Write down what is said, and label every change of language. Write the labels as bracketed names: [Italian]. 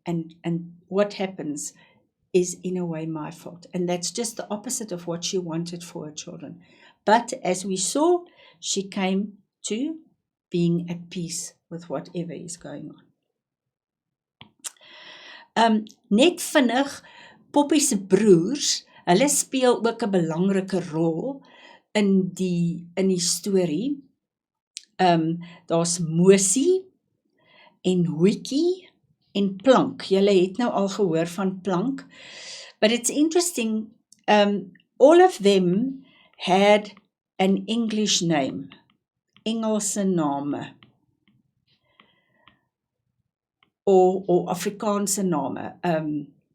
[English] And what happens is in a way my fault. And that's just the opposite of what she wanted for her children. But as we saw, she came to being at peace with whatever is going on. [Afrikaans] Net vinnig, Poppy se broers, hulle speel ook 'n belangrike rol in die storie. Daar's Mosie en Hoetjie en Plank. Julle het nou al gehoor van Plank. [English] But it's interesting, all of them had an English name, [Afrikaans] Engelse name, [English] or [Afrikaans] Afrikaanse name.